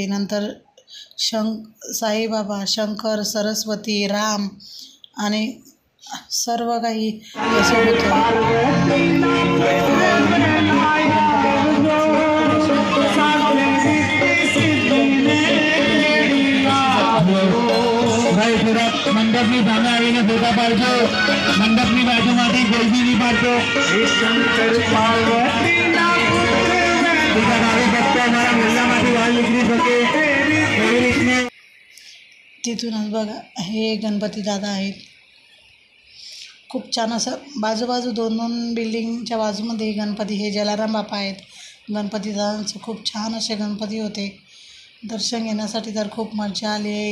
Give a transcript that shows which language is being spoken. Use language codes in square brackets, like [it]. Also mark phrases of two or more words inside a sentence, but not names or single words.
[mr] नंतर साईबाबा, शंकर, सरस्वती, राम आणि सर्व काही असं [gu] मंडपની સામે આવીને ફોટા પાડજો. મંડપની બાજુમાંથી જલ્દીની પાડજો. ભક્તો અમારા મોહલ્લામાંથી બહાર નીકળી શકે એવી રીતને. [mr] तिथूनच बघा हे गणपती दादा आहेत. खूप छान असं बाजूबाजू दोन बिल्डिंगच्या बाजूमध्ये गणपती हे जलाराम बापा आहेत. गणपती दादांचं खूप छान असे गणपती होते. दर्शन घेण्यासाठी तर खूप मजा आली आहे.